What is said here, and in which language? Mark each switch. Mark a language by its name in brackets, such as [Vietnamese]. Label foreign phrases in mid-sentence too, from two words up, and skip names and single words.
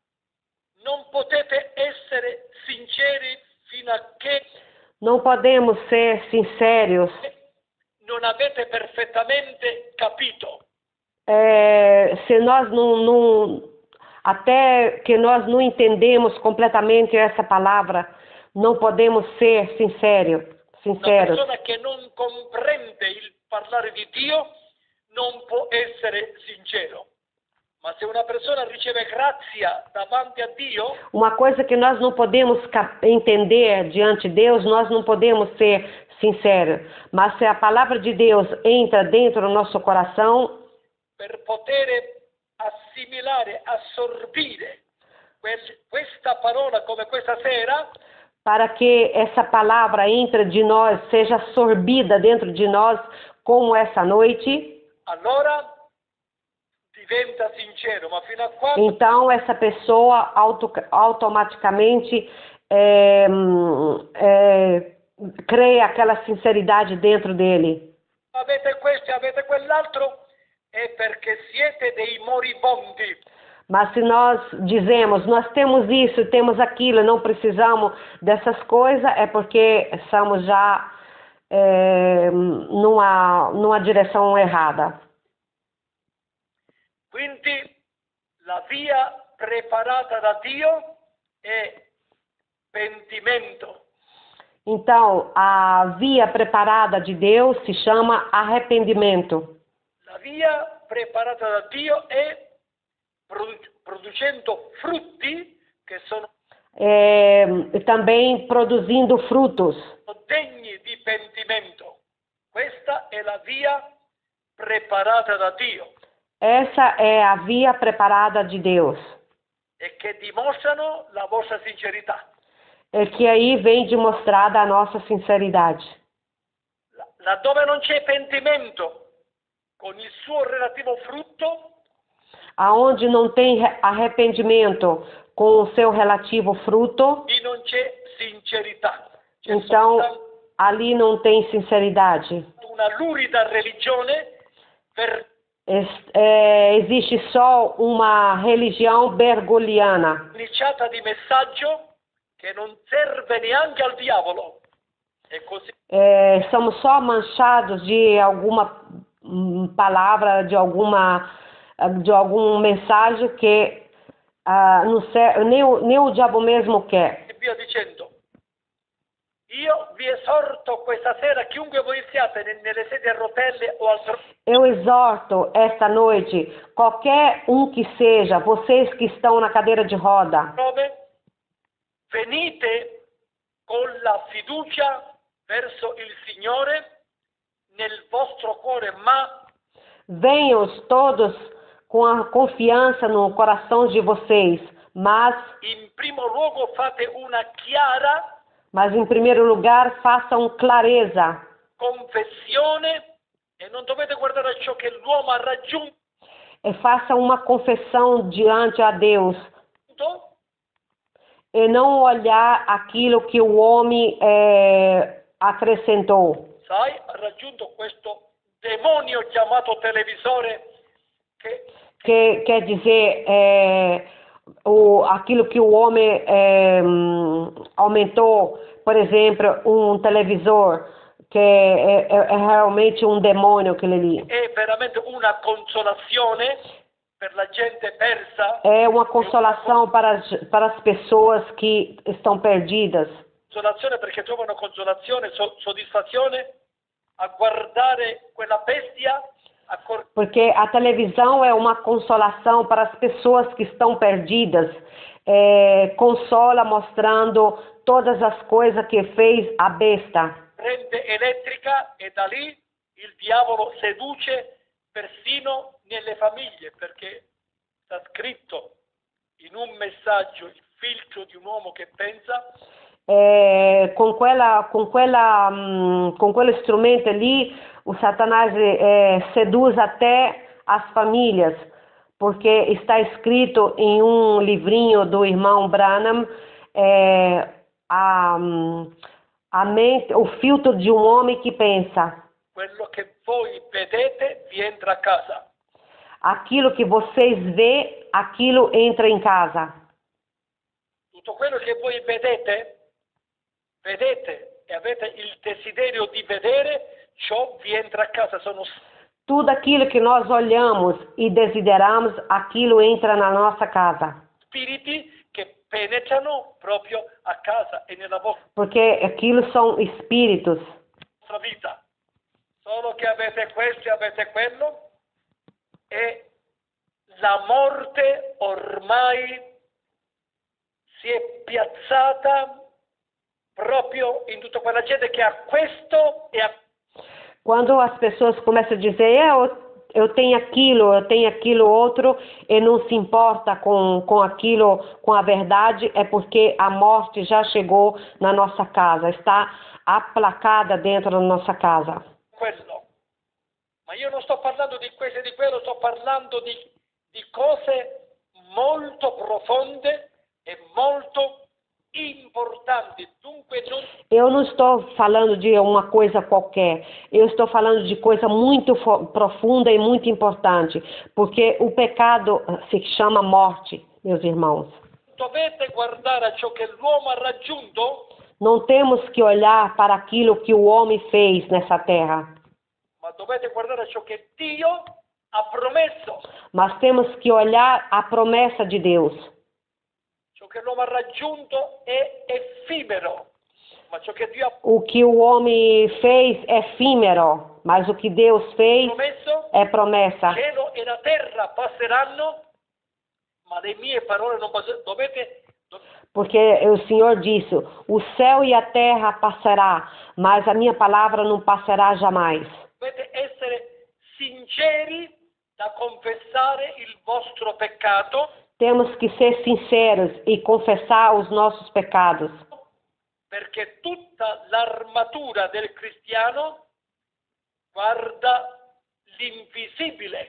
[Italian] Non potete essere sinceri fino a che [Portuguese] Não podemos ser sinceros [Italian] non avete perfettamente capito. [Portuguese] se nós até que nós não entendemos completamente essa palavra, não podemos ser [Italian] Una [Portuguese] sinceros. [Italian] persona che non comprende il parlare di Dio non può essere sincero. Ma se una persona riceve grazia davanti a Dio, [Portuguese] Uma coisa que nós não podemos entender diante de Deus, nós não podemos ser sinceros. Mas se a palavra de Deus entra dentro do nosso coração, [Italian] per poter assimilare, assorbire questa parola come questa sera, [Portuguese] para que essa palavra entre de nós, seja absorvida dentro de nós, como essa noite, [Italian] allora diventa sincero. Ma fino a quando [Portuguese] então essa pessoa automaticamente cria aquela sinceridade dentro dele. [Italian] avete questo e avete quell'altro, è perché siete dei moribondi. [Portuguese] Mas se nós dizemos, nós temos isso, temos aquilo, não precisamos dessas coisas, é porque estamos já numa direção errada. [Italian] Quindi la via preparata da Dio è pentimento. [Portuguese] Então, a via preparada de Deus se chama arrependimento. [Italian] La via preparata da Dio è producendo frutti che sono [Portuguese] Também produzindo frutos. [Italian] degni di pentimento. Questa è la via preparata da Dio [Portuguese] Essa é a via preparada de Deus. [Italian] e che dimostrano la vostra sincerità. [Portuguese] É que aí vem demonstrada a nossa sinceridade. [Italian] Laddove non c'è pentimento con il suo relativo frutto, [Portuguese] Aonde não tem arrependimento com o seu relativo fruto, [Italian] lì non c'è sincerità. C'è [Portuguese] então [Italian] soltanto [Portuguese] ali não tem sinceridade. [Italian] una lurida religione per [Portuguese] Existe só uma religião bergoliana, [Italian] verniciata di messaggio che non serve neanche al diavolo. E così [Portuguese] somos só manchados de alguma palavra, de algum mensagem que nem o diabo mesmo quer. [Italian] e via dicendo. Io vi esorto questa sera, chiunque voi siate nelle sedie a rotelle o al [Portuguese] Eu exorto esta noite, qualquer que seja, vocês que estão na cadeira de roda, [Italian] trove, venite con la fiducia verso il Signore nel vostro cuore, ma [Portuguese] venham todos com a confianza no coração de vocês, mas [Italian] in primo luogo fate una chiara [Portuguese] em primeiro lugar façam clareza [Italian] confessione e non dovete guardare a ciò che l'uomo ha raggiunto [Portuguese] e façam uma confissão diante a Deus e não olhar aquilo que o homem acrescentou. [Italian] sai, ha raggiunto questo demonio chiamato televisore che [Portuguese] Quer dizer, aquilo que o homem aumentou, por exemplo, um televisor, que é realmente um demônio aquele ali. [Italian] è veramente una consolazione per la gente persa, [Portuguese] É uma consolação para as pessoas que estão perdidas. [Italian] consolazione perché trovano consolazione, soddisfazione a guardare quella bestia [Portuguese] Porque a televisão é uma consolação para as pessoas que estão perdidas. Consola mostrando todas as coisas que fez a besta. [Italian] corrente elettrica e da lì il diavolo seduce persino nelle famiglie, perché sta scritto in un messaggio il filtro di un uomo che pensa. [Portuguese] Com quel instrumento ali, o Satanás seduz até as famílias, porque está escrito em um livrinho do irmão Branham, a mente, o filtro de um homem que pensa. [Italian] Quello che voi vedete vi entra a casa. [Portuguese] Aquilo que vocês vê, aquilo entra em casa. [Italian] Tutto quello che voi vedete e avete il desiderio di vedere, ciò vi entra a casa. Sono [Portuguese] Tudo aquilo que nós olhamos e desideramos, aquilo entra na nossa casa. [Italian] spiriti che penetrano proprio a casa e nella [Portuguese] Porque aquilo são espíritos. [Italian] vostra vita. Solo che avete questo e avete quello, e la morte ormai si è piazzata proprio in tutta quella gente che ha questo e ha [Portuguese] Quando as pessoas começam a dizer, eu tenho aquilo outro, e não se importa com aquilo, com a verdade, é porque a morte já chegou na nossa casa, está aplacada dentro da nossa casa. [Italian] quello. Ma io non sto parlando di questo e di quello, sto parlando di cose molto profonde e molto importanti. Dunque non [Portuguese] Eu não estou falando de uma coisa qualquer, eu estou falando de coisa muito profunda e muito importante, porque o pecado se chama morte, meus irmãos. [Italian] dovete guardare a ciò che l'uomo ha raggiunto, [Portuguese] Não temos que olhar para aquilo que o homem fez nessa terra, [Italian] ma dovete guardare a ciò che Dio ha promesso. [Portuguese] mas temos que olhar a promessa de Deus. [Italian] Ciò che l'uomo ha raggiunto è effimero, ma ciò che Dio ha [Portuguese] O que o homem fez é efímero, mas o que Deus fez [Italian] promesso, [Portuguese] é promessa. [Italian] cielo e la terra passeranno, ma le mie parole non passeranno. [Portuguese] Porque o Senhor disse, o céu e a terra passará, mas a minha palavra não passará jamais. [Italian] Dovete essere sinceri da confessare il vostro peccato, [Portuguese] Temos que ser sinceros e confessar os nossos pecados, [Italian] perché tutta l'armatura del cristiano guarda l'invisibile.